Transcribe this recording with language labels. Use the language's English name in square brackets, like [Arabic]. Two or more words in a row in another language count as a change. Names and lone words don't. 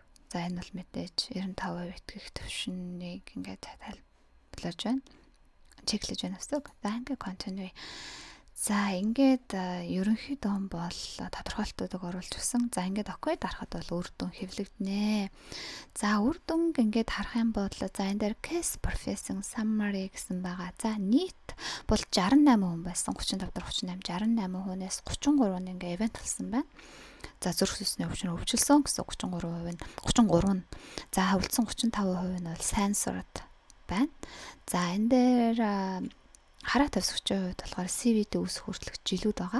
[Mongolian] За энэ бол мэдээж 95% итгэх төвшнийг ингээд тайлбарлаж байна. Чеклэж байна гэсэн. За ингээд continue. За ингээд ерөнхийдөө бол тодорхойлтуудыг оруулж өгсөн. За ингээд окей дарахад бол үр дүн хэвлэгдэнэ. За үр дүнг ингээд харах юм бол за энэ дээр [English] case professing summary [Mongolian] гэсэн байгаа. За нийт бол 68 хүн байсан. 35-38 68 хүнээс 33 нь ингээд event болсон байна. За зүрх сүнсний өвчин өвчлсөн гэсэн 33% нь 33 нь. За хавлцсан 35% нь бол censored байна. За энэ дээр хараа төвсгчийн хувьд болохоор CVD үүсэх хүртэлх жилүүд байгаа.